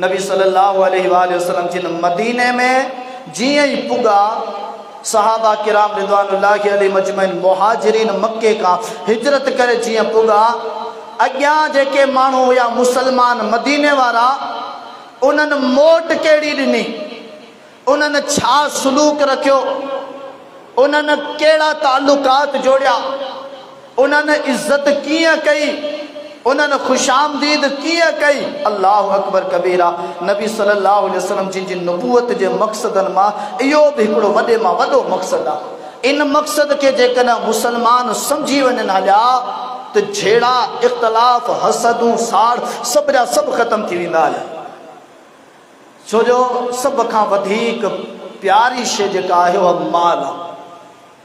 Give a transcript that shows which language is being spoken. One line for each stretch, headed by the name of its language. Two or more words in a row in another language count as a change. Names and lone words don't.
Sindhi: नबी
Arabic: صلى الله عليه وسلم
Sindhi: जिन मदीने में जीअं ई पुॻा, सहाबा किराम
Arabic: رضوان الله عليهم أجمعين
Sindhi: मुहाजिरीन मक्के का हिजरत करे जीअं पुॻा, अॻियां जेके माण्हू हुया मुसलमान मदीने वारा, उन्हनि मोट कहिड़ी ॾिनी, उन्हनि छा सलूक रखियो, उन्हनि कहिड़ा ताल्लुकात जोड़िया, उन्हनि इज़त कीअं कई, उन्हनि खुशामदीद कीअं कई।
Arabic: الله أكبر كبيرا.
Sindhi: नबी
Arabic: صلى الله عليه وسلم
Sindhi: जिन जी नबूवत जे मक़सदनि मां इहो बि हिकिड़ो वॾे मां वॾो मक़सदु आहे। इन मक़सद के जेकॾहिं मुसलमान सम्झी वञनि हलिया त जहिड़ा इख़्तिलाफ़, हसदूं, साड़ सभ जा सभु ख़तम थी वेंदा हलिया। छो जो सभ खां वधीक प्यारी शइ जेका आहे उहा माल आहे।